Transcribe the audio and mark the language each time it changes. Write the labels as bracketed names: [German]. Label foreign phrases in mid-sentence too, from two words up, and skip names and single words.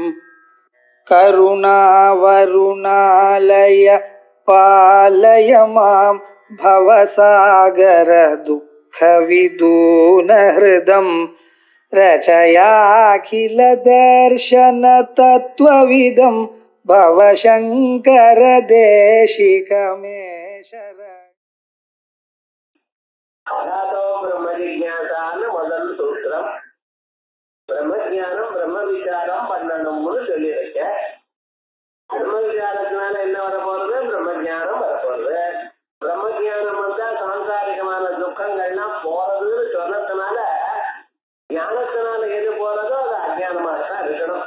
[Sanskrit] करुणावरुणालय पालय मां भवसागर दुःखविदूनहृदं रचयाखिलदर्शनतत्त्वविदं भवशङ्कर देशिकमे शरणम्. [Tamil] முதல் சூத்திரம் பிரம்மஜானம் பிரம்ம விசாரம் பண்ணணும்னு சொல்லியிருக்க. பிரம்ம விசாரத்தினால என்ன வரப்போறது? பிரம்மஜானம் வரப்போறது. பிரம்மஜானம் வந்தா சாம்சாரிகமான துக்கங்கள்லாம் போறதுன்னு சொன்னதுனால ஞானத்தினால எது போறதோ அது அஜானமா தான் இருக்கணும்.